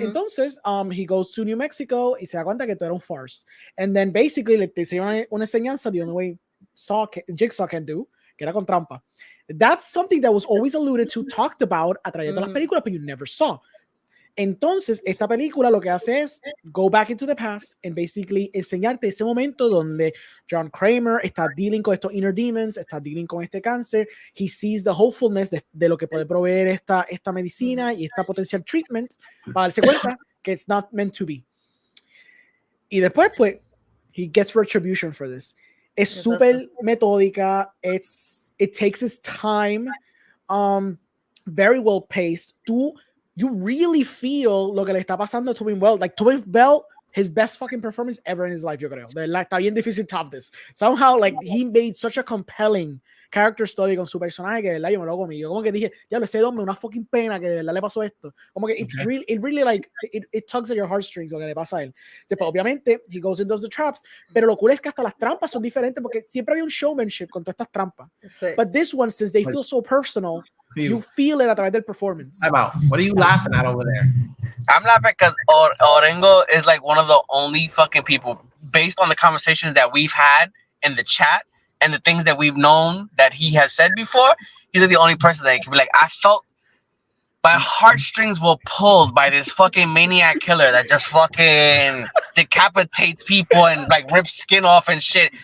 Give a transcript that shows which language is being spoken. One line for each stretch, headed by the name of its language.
Spanish: Entonces,
English: he goes to New Mexico
Spanish: y se da cuenta que todo era un farce.
English: And then basically
Spanish: le hicieron una enseñanza de un
English: way Jigsaw can do,
Spanish: que era con trampa.
English: That's something that was always alluded to, talked about
Spanish: a través de las películas,
English: but you never saw.
Spanish: Entonces, esta película lo que hace es
English: go back into the past and basically
Spanish: enseñarte ese momento donde John Kramer está dealing con estos
English: inner demons,
Spanish: está dealing con este cáncer,
English: he sees the hopefulness
Spanish: de lo que puede proveer esta medicina y esta potencial treatment para darse cuenta que
English: it's not meant to be.
Spanish: Y después, pues,
English: he gets retribution for this.
Spanish: Es súper metódica,
English: it takes its time, very well paced. You really feel
Spanish: lo que le está pasando a Tobin Bell.
English: Like, Tobin Bell, his best fucking performance ever in his life,
Spanish: yo creo. De verdad, está bien difícil
English: top this. Somehow, like, he made such a compelling character story
Spanish: con su personaje que de verdad yo me lo comí. Yo como que dije, diablo, ese hombre, una fucking pena que de verdad le pasó esto. Como que
English: it really like, it tugs at your heartstrings
Spanish: lo que le pasa a él. Pues, obviamente,
English: he goes and does the traps,
Spanish: pero lo cool es que hasta las trampas son diferentes porque siempre había un showmanship con todas estas trampas. Sí.
English: But this one, since they feel so personal, you feel it
Spanish: a través del performance.
English: What are you laughing at over there? I'm laughing because Orengo is like one of the only fucking people, based on the conversations that we've had in the chat and the things that we've known that he has said before, he's like the only person that can be like, I felt my heartstrings were pulled by this fucking maniac killer that just fucking decapitates people and like rips skin off and shit.